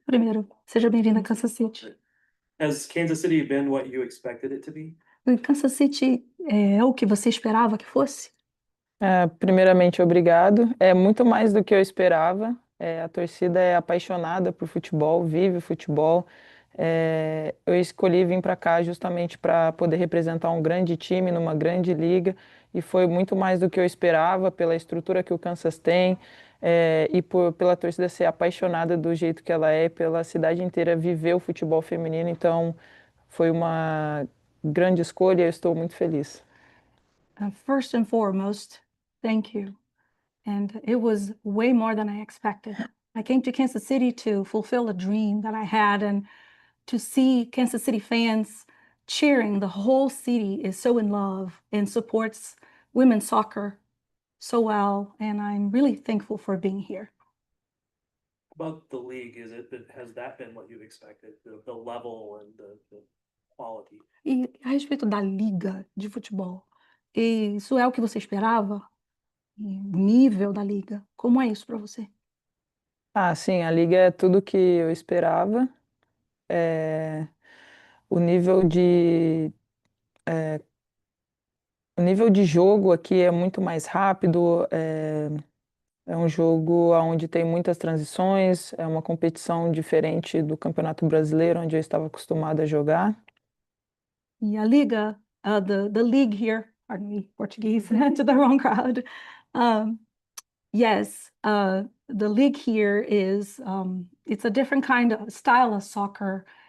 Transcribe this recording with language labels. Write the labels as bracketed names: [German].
[Portuguese] Primeiro, seja bem-vindo a Kansas City. [English] Has Kansas City been what you expected it to be? [Portuguese] E Kansas City é o que você esperava que fosse? Primeiramente, obrigado. É muito mais do que eu esperava. A torcida é apaixonada por futebol, vive o futebol. Eu escolhi vir para cá justamente para poder representar um grande time numa grande liga e foi muito mais do que eu esperava pela estrutura que o Kansas tem pela torcida ser apaixonada do jeito que ela é, pela cidade inteira viver o futebol feminino. Então, foi uma grande escolha e eu estou muito feliz. [English] First and foremost, thank you. And it was way more than I expected. I came to Kansas City to fulfill a dream that I had, and to see Kansas City fans cheering. The whole city is so in love and supports women's soccer so well, and I'm really thankful for being here. About the league, has that been what you expected? The level and the quality? [Portuguese] E a respeito da liga de futebol, isso é o que você esperava? E o nível da liga, como é isso para você? Sim, a liga é tudo que eu esperava. É, o nível de, o nível de jogo aqui é muito mais rápido. É um jogo onde tem muitas transições. É uma competição diferente do Campeonato Brasileiro, onde eu estava acostumado a jogar. E a liga, [English] the league here, pardon me, Portuguese to the wrong crowd. Yes, the league here is it's a different kind of style of soccer.